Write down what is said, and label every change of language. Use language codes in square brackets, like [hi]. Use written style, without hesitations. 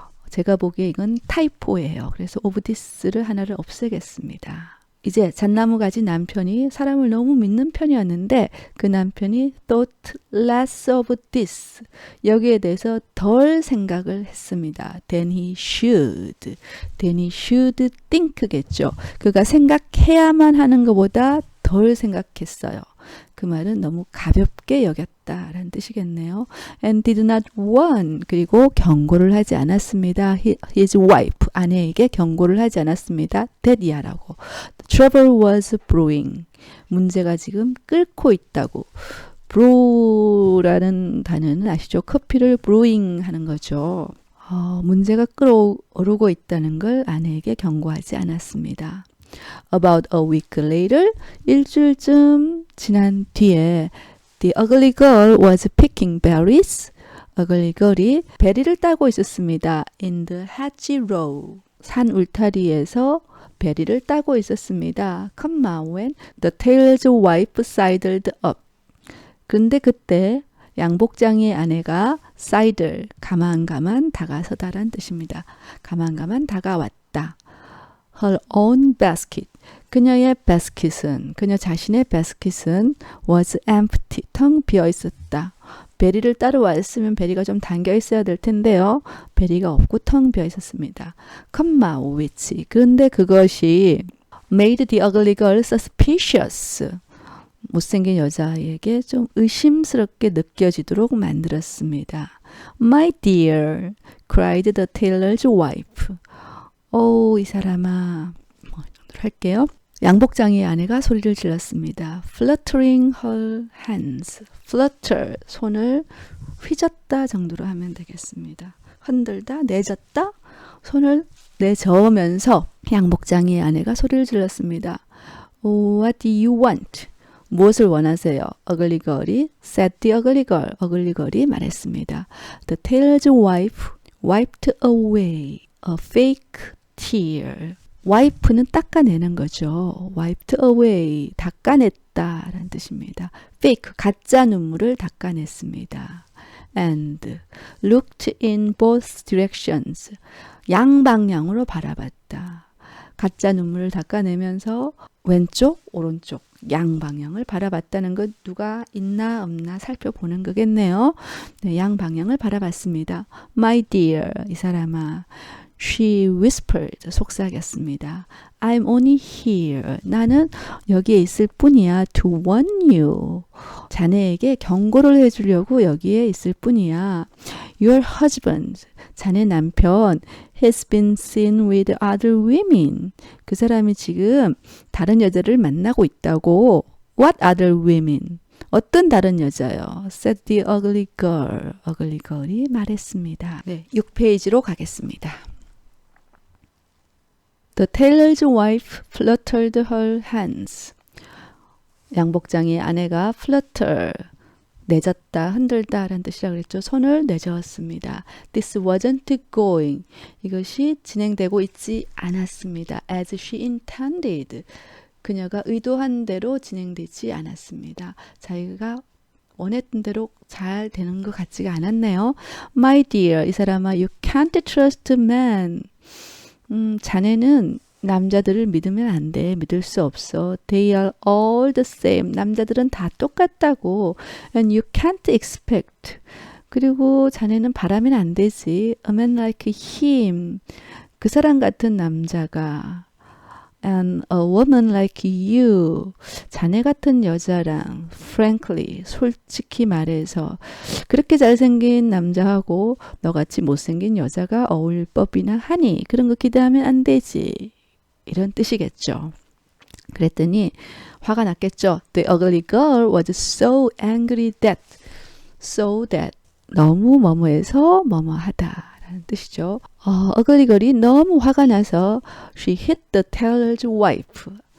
[ko] 제가 보기에 이건 타이포예요. 그래서 of this를 하나를 없애겠습니다. 이제 잣나무 가진 남편이 사람을 너무 믿는 편이었는데 그 남편이 [en] thought less of this. [ko] 여기에 대해서 덜 생각을 했습니다. [en] Than he should. Than he should think겠죠. [ko] 그가 생각해야만 하는 것보다 덜 생각했어요. 그 말은 너무 가볍게 여겼다라는 뜻이겠네요. [en] And did not warn. [ko] 그리고 경고를 하지 않았습니다. [en] His wife, [ko] 아내에게 경고를 하지 않았습니다. [en] That 이하라고. Trouble was brewing. [ko] 문제가 지금 끓고 있다고. brew라는 단어는 아시죠? 커피를 brewing 하는 거죠. 문제가 끓어오르고 있다는 걸 아내에게 경고하지 않았습니다. [en] About a week later, [ko] 일주일쯤 지난 뒤에 [en] The ugly girl was picking berries. [ko] ugly girl이 베리를 따고 있었습니다. [en] In the hedgerow. [ko] 산 울타리에서 베리를 따고 있었습니다. [en] comma when the tailor's wife sidled up. [ko] 그런데 그때 양복장이의 아내가 sidle, 가만 다가서다란 뜻입니다. 가만 다가왔다. [en] Her own basket. [ko] 그녀의 basket은, 그녀 자신의 basket은 [en] was empty. [ko] 텅 비어 있었다. 베리를 따러 왔으면 베리가 좀 담겨 있어야 될 텐데요. 베리가 없고 텅 비어 있었습니다. [en] comma which. [ko] 그런데 그것이 [en] made the ugly girl suspicious. [ko] 못생긴 여자에게 좀 의심스럽게 느껴지도록 만들었습니다. [en] My dear, cried the tailor's wife. [ko] 이 사람아. 할게요. 양복장이의 아내가 소리를 질렀습니다. [en] Fluttering her hands. [ko] Flutter, 손을 휘젓다 정도로 하면 되겠습니다. 흔들다, 내젓다, 손을 내저으면서 양복장이의 아내가 소리를 질렀습니다. [en] What do you want? [ko] 무엇을 원하세요? [en] ugly girl이 said the ugly girl. [ko] ugly girl이 말했습니다. [en] The tailor's wife wiped away a fake tear. [ko] wip는 닦아내는 거죠. wiped away, 닦아냈다 라는 뜻입니다. fake, 가짜 눈물을 닦아냈습니다. [en] and looked in both directions. [ko] 양방향으로 바라봤다. 가짜 눈물을 닦아내면서 왼쪽, 오른쪽, 양방향을 바라봤다는 것 누가 있나 없나 살펴보는 거겠네요. 네, 양방향을 바라봤습니다. [en] My dear, [ko] 이 사람아. [en] She whispered, [ko] 속삭였습니다. [en] I'm only here. [ko] 나는 여기에 있을 뿐이야. [en] To warn you. [ko] 자네에게 경고를 해주려고 여기에 있을 뿐이야. [en] Your husband, [ko] 자네 남편 [en] has been seen with other women. [ko] 그 사람이 지금 다른 여자를 만나고 있다고. [en] What other women? [ko] 어떤 다른 여자요? [en] said the ugly girl. [ko] ugly girl이 말했습니다. 네, 6페이지로 가겠습니다. [en] The tailor's wife fluttered her hands. [ko] 양복장이의 아내가 flutter, 내젓다, 흔들다 라는 뜻이라고 그랬죠. 손을 내저었습니다. [en] This wasn't going. [ko] 이것이 진행되고 있지 않았습니다. [en] As she intended. [ko] 그녀가 의도한 대로 진행되지 않았습니다. 자기가 원했던 대로 잘 되는 것 같지가 않았네요. [en] My dear, [ko] 이 사람아, [en] you can't trust men. [ko] 자네는 남자들을 믿으면 안 돼. 믿을 수 없어. [en] They are all the same. [ko] 남자들은 다 똑같다고. [en] And you can't expect. [ko] 그리고 자네는 바라면 안 되지. [en] A man like him. [ko] 그 사람 같은 남자가. [en] And a woman like you. [ko] 자네 같은 여자랑 frankly, 솔직히 말해서 그렇게 잘생긴 남자하고 너같이 못생긴 여자가 어울릴 법이나 하니 그런 거 기대하면 안 되지. 이런 뜻이겠죠. 그랬더니 화가 났겠죠. [en] The ugly girl was so angry that [ko] 너무 뭐뭐해서 뭐뭐하다. 라는 뜻이죠. ugly girl이 너무 화가 나서 [en] she hit the tailor's wife.